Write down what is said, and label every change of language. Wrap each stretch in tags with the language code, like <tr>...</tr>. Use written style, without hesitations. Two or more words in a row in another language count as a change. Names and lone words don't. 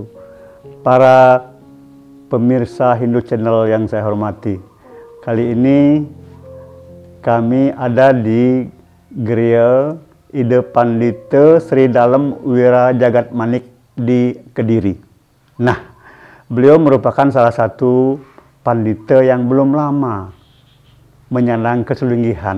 <id>Para pemirsa Hindu Channel yang saya hormati, kali ini kami ada di Griya Ida Pandita Sri Dalem Wira Jagat Manik di Kediri. Nah, beliau merupakan salah satu pandita yang belum lama menyandang kesulinggihan.</id>